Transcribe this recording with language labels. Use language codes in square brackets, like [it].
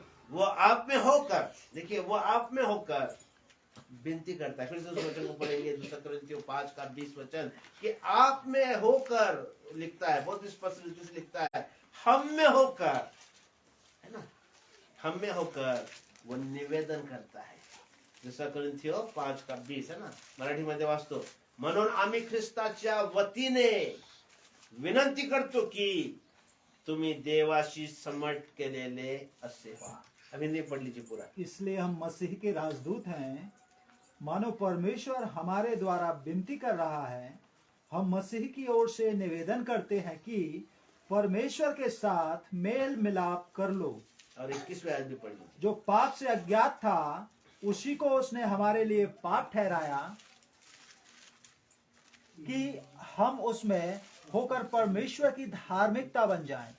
[hi] वो आप में होकर, देखिए वो आप में होकर विनती करता है। फिर से उस वचन को पढ़ेंगे, 2 कुरिन्थियों 5:20 वचन, कि आप में होकर लिखता है, बहुत स्पष्ट रूप से लिखता है, हम में होकर, है ना, हम में होकर वो निवेदन करता है। [mr] 2 कुरिन्थियों 5:20 है ना, मराठी मध्ये वाचतो, म्हणून आम्ही ख्रिस्ताच्या वतीने विनंती करतो की तुम्ही देवाशी समट केलेले असे व्हा। [hi] अभी नहीं पढ़ लीजिए पूरा। इसलिए हम मसीह के राजदूत हैं, मानो परमेश्वर हमारे द्वारा विनती कर रहा है। हम मसीह की ओर से निवेदन करते हैं कि परमेश्वर के साथ मेल मिलाप कर लो। और 21वें आयत भी पढ़ लीजिए। जो पाप से अज्ञात था उसी को उसने हमारे लिए पाप ठहराया कि हम उसमें होकर परमेश्वर की धार्मिकता बन जाएं।